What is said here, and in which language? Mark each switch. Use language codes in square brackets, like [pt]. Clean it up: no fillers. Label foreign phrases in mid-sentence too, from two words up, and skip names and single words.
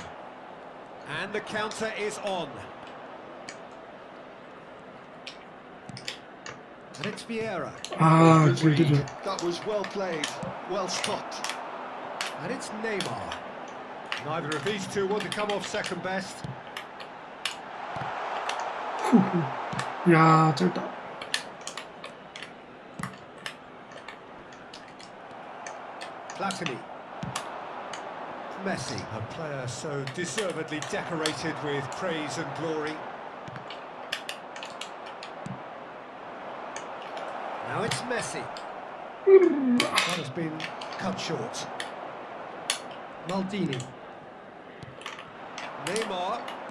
[en] And the counter is on. And it's Vieira. 아, Good read. [ko] 길들여. [en] That was well played, well stopped. And it's Neymar. Neither of these two want to come off second best. [ko] 야, 짧다. [en] Platini. Messi, a player so deservedly decorated with praise and glory. Now it's Messi. That has been cut short. Maldini. Neymar.